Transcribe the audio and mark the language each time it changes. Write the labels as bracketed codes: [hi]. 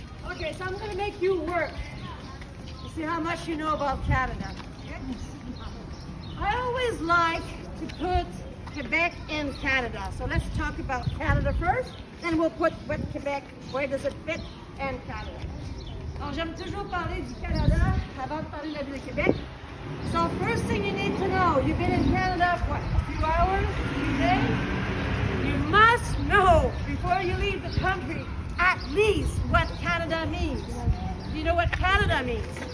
[en] Okay, so I'm going to make you work to see how much you know about Canada. Okay? I always like to put Quebec in Canada. So let's talk about Canada first, then we'll put what Quebec, where does it fit, and Canada. [fr] Alors j'aime toujours parler du Canada avant de parler de la ville de Québec. [en] So first thing you need to know, you've been in Canada for what, a few hours, a few days? You must know before you leave the country at least what Canada means. You know what Canada means?